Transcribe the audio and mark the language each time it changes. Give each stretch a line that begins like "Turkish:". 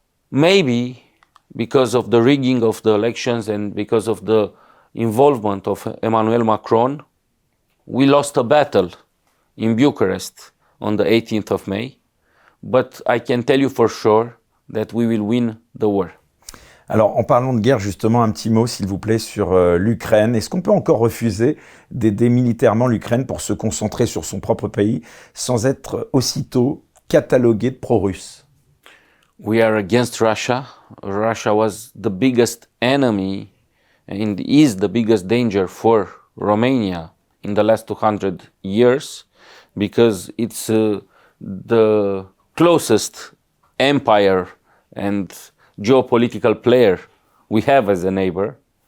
English: Maybe because of the rigging of the elections and because of the involvement of Emmanuel Macron, we lost a battle in Bucharest on the 18th of May, but I can tell you for sure that we will win the war.
French: Alors, en parlant de guerre, justement, un petit mot, s'il vous plaît, sur l'Ukraine. Est-ce qu'on peut encore refuser d'aider militairement l'Ukraine pour se concentrer sur son propre pays sans être aussitôt catalogué de pro-russe?
English: We are against Russia. Russia was the biggest enemy and is the biggest danger for Romania in the last 200 years because it's the closest empire and geopolitical player we have as a neighbor.